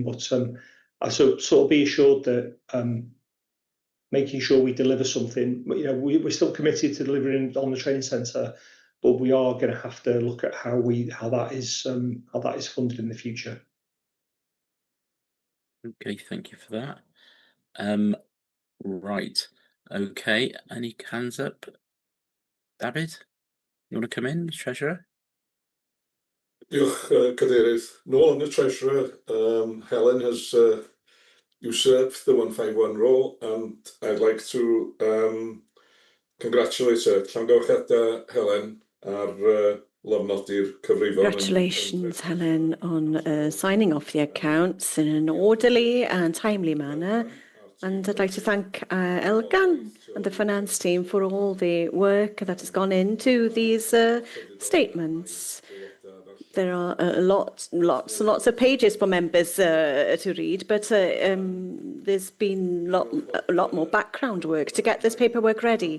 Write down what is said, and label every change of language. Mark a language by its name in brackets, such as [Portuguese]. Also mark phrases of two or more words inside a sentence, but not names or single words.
[English] But I sort of be assured that making sure we deliver something, we're still committed to delivering on the training centre, but we are going to have to look at how that is funded in the future. Okay, thank you for that. Right. Okay, any hands up? David, you want to come in, Treasurer? [Welsh] Diolch, Cadeirydd. Nôl yn y [English] Treasurer, Helen has usurped the 151 role, and I'd like to congratulate her. [Welsh] Llongyfarchiadau Helen ar lofnodi'r cyfrifon. [English] Congratulations, Helen, on signing off the accounts in an orderly and timely manner. And I'd like to thank Elgan and the finance team for all the work that has gone into these statements. There are lots and lots of pages for members to read, but there's been a lot more background work to get this paperwork ready.